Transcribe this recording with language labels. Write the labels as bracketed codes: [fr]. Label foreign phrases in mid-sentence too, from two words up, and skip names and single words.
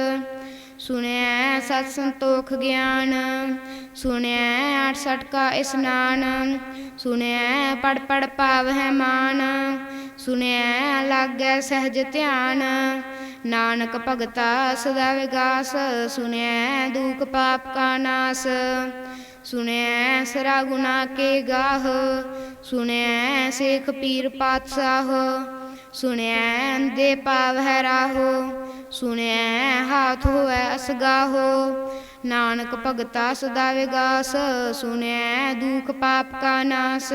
[pa] ਸੁਣਿਐ ਸਤੁ ਸੰਤੋਖੁ ਗਿਆਨੁ ਸੁਣਿਐ 68 ਕਾ ਇਸਨਾਨੁ। ਸੁਣਿਐ ਪੜਿ ਪੜਿ ਪਾਵਹਿ ਮਾਨੁ ਸੁਣਿਐ ਲਾਗੈ ਸਹਜਿ ਧਿਆਨੁ। ਨਾਨਕ ਭਗਤਾ ਸਦਾ ਵਿਗਾਸੁ ਸੁਣਿਐ ਦੂਖ ਪਾਪ ਕਾ ਨਾਸੁ। ਸੁਣਿਐ ਸਰਾ ਗੁਨਾ ਕੇ ਗਾਹ। ਸੁਣਿਐ ਸੇਖ ਪੀਰ ਪਾਤਸ਼ਾਹ। ਸੁਣਿਐ ਅੰਧੇ ਪਾਵਹਿ ਰਾਹੋ। ਸੁਣਿਐ ਹਾਥ ਹੋਵੈ ਅਸਗਾਹੋ। ਨਾਨਕ ਭਗਤਾ ਸਦਾ ਵਿਗਾਸ। ਸੁਣਿਐ ਦੁਖ ਪਾਪ ਕਾ ਨਾਸ।